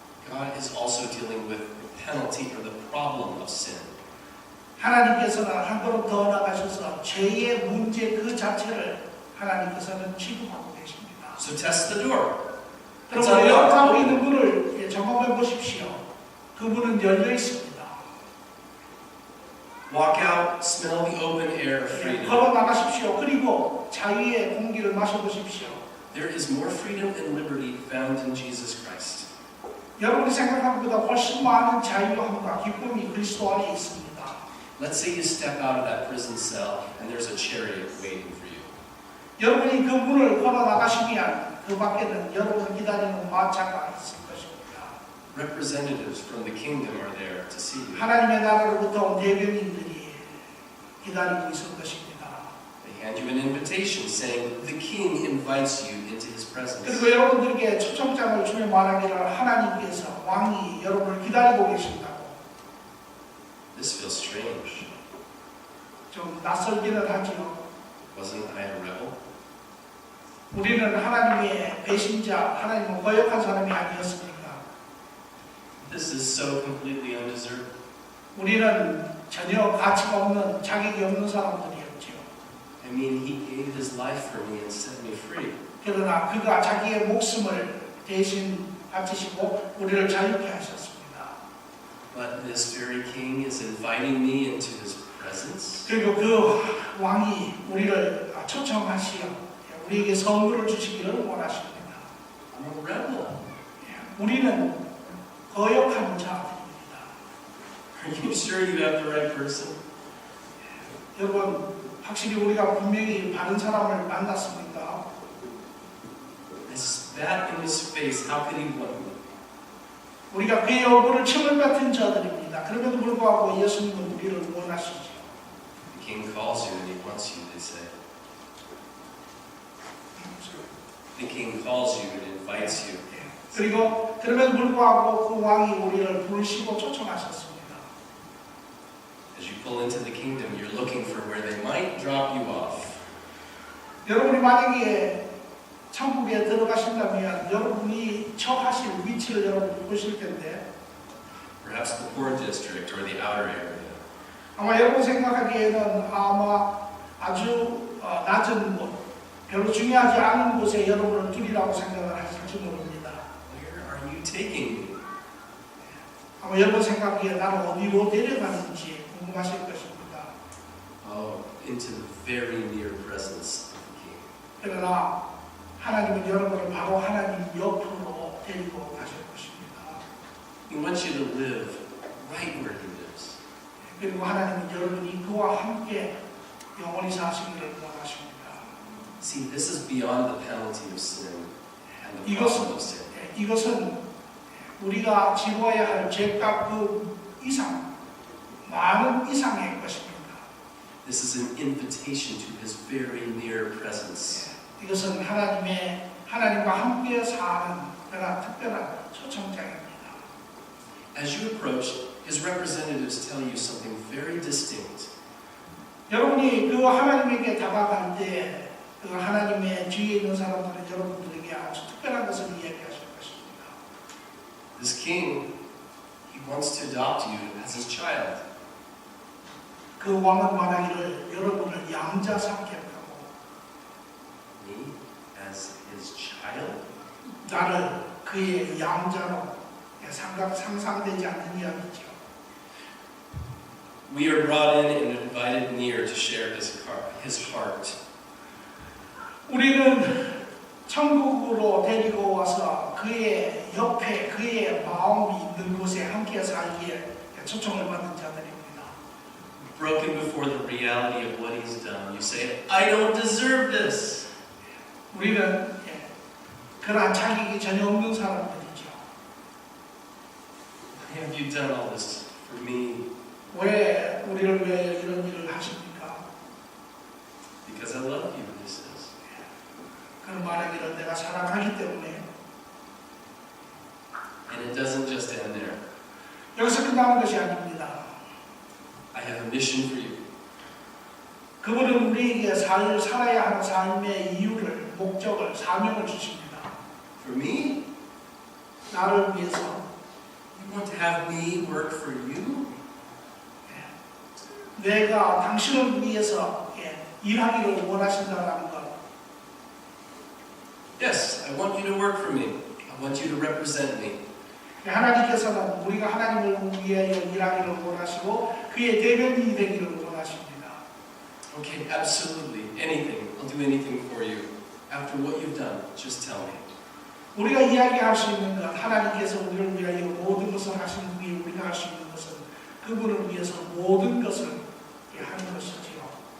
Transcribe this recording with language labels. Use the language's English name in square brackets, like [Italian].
[English] God is also dealing with the penalty or the problem of sin. [Korean] 하나님께서는 한 걸음 더 나가셔서 죄의 문제 그 자체를 하나님께서는 취급하고 계십니다. [English] So test the door. It's [Korean] 여러분, 열어가고 [English] unlocked. [Korean] 있는 문을 점검해 보십시오. 그 문은 열려 있습니다. [English] Walk out, smell the open air of freedom. [Korean] 걸어 나가십시오. 그리고 자유의 공기를 마셔보십시오. [English] There is more freedom and liberty found in Jesus Christ. [Korean] 여러분이 생각한 것보다 훨씬 많은 자유함과 기쁨이 그리스도 안에 있습니다. [English] Let's say you step out of that prison cell and there's a chariot waiting for you. [Korean] 여러분이 그 문을 걸어 나가시면 그 밖에는 여러분을 기다리는 마차가 있을 것입니다. [English] Representatives from the kingdom are there to see you. [Korean] 하나님의 나라로부터 온 대변인들이 기다리고 있을 것입니다. [English] They hand you an invitation saying, the king invites you into his presence. [Korean] 그리고 여러분들에게 초청장을 주며 말하기를 하나님께서 왕이 여러분을 기다리고 계신다고. [English] This feels strange. [Korean] 좀 낯설기는 하지요. [English] Wasn't I a rebel? [Korean] 우리는 하나님의 배신자, 하나님을 거역한 사람이 아니었습니까? [English] This is so completely undeserved. [Korean] 우리는 전혀 가치가 없는, 자격이 없는 사람들이었죠. [English] I mean, he gave his life for me and set me free. [Korean] 그러나 그가 자기의 목숨을 대신 바치시고 우리를 자유케 하셨습니다. [English] But this very king is inviting me into his presence. [Korean] 그리고 그 왕이 우리를 초청하시어 우리에게 선물을 주시기를 원하십니다. [English] I'm a rebel. [Korean] 우리는 거역하는 자들입니다. [English] Are you sure you have the right person? [Korean] 여러분, 확실히 우리가 분명히 바른 사람을 만났습니까? [English] I spat in his face. How could he want me? [Korean] 우리가 그의 얼굴을 침을 뱉은 자들입니다. 그럼에도 불구하고 예수님은 우리를 원하시죠. [English] The king calls you and he wants you, they say. The king calls you and invites you. [Korean] 그리고 그럼에도 불구하고 그 왕이 우리를 부르시고 초청하셨습니다. [English] As you pull into the kingdom, you're looking for where they might drop you off. [Korean] 여러분이 만약에 천국에 들어가신다면 여러분이 처하실 위치를 여러분이 보실 텐데 [English] Perhaps the poor district or the outer area. [Korean] 아마 여러분 생각하기에는 아마 아주 낮은 곳, 별로 중요하지 않은 곳에 여러분을 두리라고 생각을 하실지 모릅니다. [English] Where are you taking me? [Korean] 아마 여러분 생각하기에 나를 어디로 데려가는지 궁금하실 것입니다. [English] Oh, into the very near presence of the king. [Korean] 그러나 하나님은 여러분을 바로 하나님 옆으로 데리고 가실 것입니다. [English] He wants you to live right where he lives. [Korean] 그리고 하나님은 여러분이 그와 함께 영원히 사시기를 원하십니다. [English] See, this is beyond the penalty of sin and the [Korean] 이것은, [English] problem of sin. [Korean] 이것은 우리가 지고야 할 죄값 그 이상, 많은 이상의 것입니다. [English] This is an invitation to his very near presence. [Korean] 이것은 하나님과 함께 사는 그런 특별한 초청장입니다. [English] As you approach, his representatives tell you something very distinct. [Korean] 여러분이 그 하나님에게 다가갈 때 그 하나님의 뒤에 있는 사람들은 여러분들에게 아주 특별한 것을 이야기하실 것입니다. [English] This king, he wants to adopt you as his child. [Korean] 그 왕은 말하기를 여러분을 양자 삼겠다고. [English] Me as his child? [Korean] 나를 그의 양자로 상상되지 않는 이야기죠. [English] We are brought in and invited near to share his heart. [Korean] 우리는 천국으로 데리고 와서 그의 옆에 그의 마음이 있는 곳에 함께 살기에 초청을 받는 자들입니다. [English] Broken before the reality of what he's done. You say, I don't deserve this. [Korean] 우리는 그러한 자격이 전혀 없는 사람들이죠. [English] Why have you done all this for me? [Korean] 왜 우리를 위하여 이런 일을 하십니까? [English] Because I love you, he says. [Korean] 그는 말하기를 내가 사랑하기 때문에. [English] And it doesn't just end there. [Korean] 여기서 끝나는 것이 아닙니다. [English] I have a mission for you. [Korean] 그분은 우리에게 살아야 하는 삶의 이유를, 목적을, 사명을 주십니다. [English] For me? [Korean] 나를 위해서. [English] You want to have me work for you? [Korean] 내가 당신을 위해서 일하기를 원하신다는 것. [English] Yes, I want you to work for me. I want you to represent me. [Korean] 하나님께서는 우리가 하나님을 위하여 일하기를 원하시고 그의 대변인이 되기를 원하십니다. [English] Okay, absolutely. Anything. I'll do anything for you. After what you've done, just tell me. [Korean] 우리가 이야기할 수 있는 것, 하나님께서 우리를 위하여 모든 것을 하신 후에 우리가 할 수 있는 것은 그분을 위해서 모든 것을 하는 것이지요.